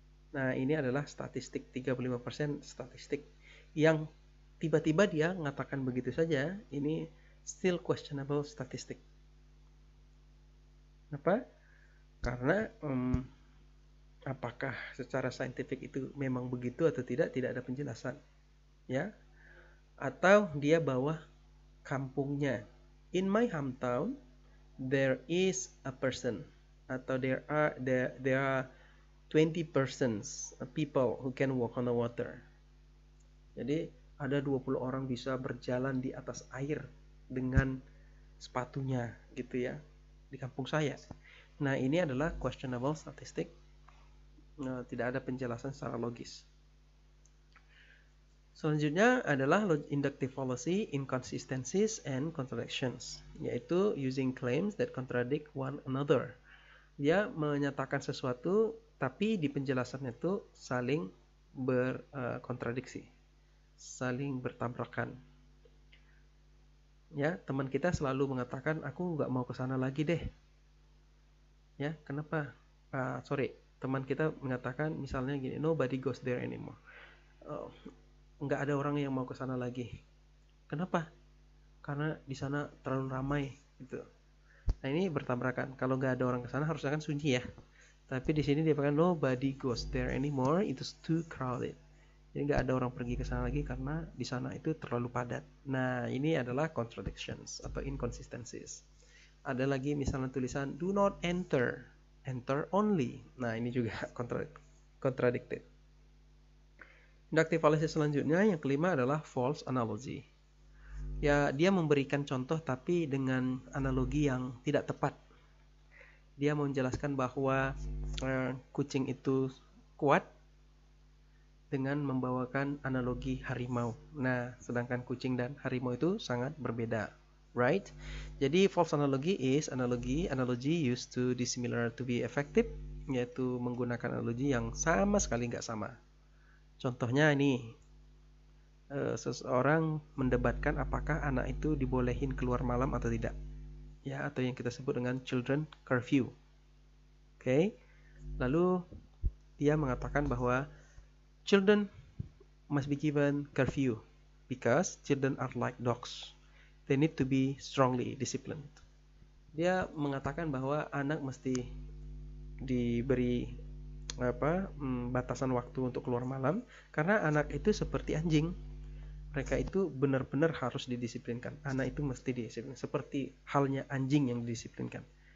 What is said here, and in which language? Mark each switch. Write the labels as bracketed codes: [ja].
[id] Nah, ini adalah statistik 35% statistik yang tiba-tiba dia mengatakan begitu saja, ini [en] still questionable statistic. [id] Kenapa? Karena apakah secara saintifik itu memang begitu atau tidak ada penjelasan. Ya. Atau dia bawa kampungnya. [en] In my hometown there is a person atau there are 20 persons, people who can walk on the water. Jadi [id] ada 20 orang bisa berjalan di atas air dengan sepatunya gitu ya di kampung saya. Nah, ini adalah questionable statistik. Tidak ada penjelasan secara logis. Selanjutnya adalah [en] inductive fallacy, inconsistencies, and contradictions, yaitu using claims that contradict one another. [id] Dia menyatakan sesuatu, tapi di penjelasannya itu saling berkontradiksi, saling bertabrakan. Ya, teman kita selalu mengatakan, aku nggak mau ke sana lagi deh. Ya, kenapa? Teman kita mengatakan misalnya gini, [en] nobody goes there anymore. [id] Nggak ada orang yang mau ke sana lagi. Kenapa? Karena di sana terlalu ramai gitu. Nah, ini bertabrakan. Kalau nggak ada orang ke sana harusnya kan sunyi ya. Tapi di sini dia bilang [en] nobody goes there anymore, it's too crowded. [id] Jadi nggak ada orang pergi ke sana lagi karena di sana itu terlalu padat. Nah, ini adalah contradictions atau inconsistencies. Ada lagi misalnya tulisan [en] do not enter, enter only. [id] Nah, ini juga contradicted. Inductive fallacy selanjutnya yang kelima adalah false analogy. Ya, dia memberikan contoh tapi dengan analogi yang tidak tepat. Dia menjelaskan bahwa kucing itu kuat dengan membawakan analogi harimau. Nah, sedangkan kucing dan harimau itu sangat berbeda, right? [en] Jadi false analogy is analogy used to dissimilar to be effective, [id] yaitu menggunakan analogi yang sama sekali nggak sama. Contohnya ini, seseorang mendebatkan apakah anak itu dibolehin keluar malam atau tidak, ya, atau yang kita sebut dengan children curfew. Oke. Lalu dia mengatakan bahwa [en] children must be given curfew because children are like dogs. They need to be strongly disciplined. [id] Dia mengatakan bahwa anak mesti diberi batasan waktu untuk keluar malam karena anak itu seperti anjing. Mereka itu benar-benar harus didisiplinkan. Anak itu mesti didisiplinkan seperti halnya anjing yang didisiplinkan.